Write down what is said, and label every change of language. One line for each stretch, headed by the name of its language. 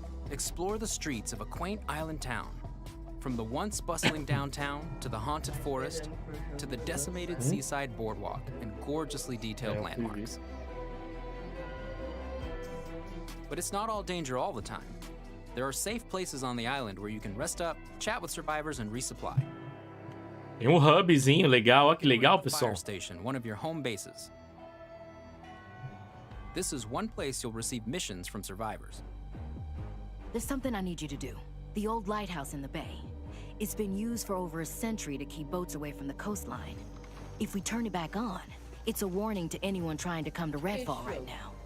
English: Explore the streets of a quaint island town, from the once bustling downtown to the haunted forest to the decimated seaside boardwalk and gorgeously detailed landmarks. But it's not all danger all the time. There are safe places on the island where you can rest up, chat with survivors, and resupply.
Portuguese: Tem hubzinho legal, olha que legal, pessoal.
English: Fire station, one of your home bases. This is one place you'll receive missions from survivors. There's something I need you to do. The old lighthouse in the bay. It's been used for over a century to keep boats away from the coastline. If we turn it back on, it's a warning to anyone trying to come to Redfall right now.